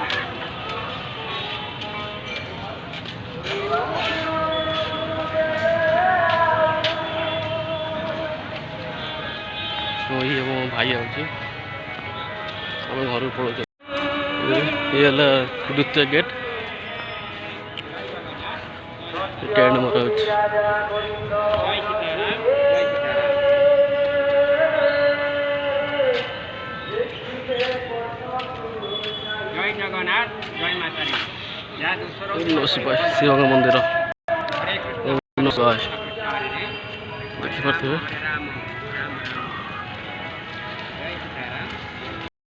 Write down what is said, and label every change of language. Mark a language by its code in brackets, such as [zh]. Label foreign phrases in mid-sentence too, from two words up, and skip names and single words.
[or] ଇଏ ମୋ ଭାଇ ହେଉଛି ଆମେ ଘରକୁ ପଳାଉଛୁ। ଇଏ ହେଲା ଦ୍ୱିତୀୟ ଗେଟ୍। ଟେଣ୍ଟ ମରା ହେଉଛି। [hi] जय जगन्नाथ जय माता दी [or] ଶିବଙ୍କ ମନ୍ଦିର ଦେଖିପାରୁଥିବେ।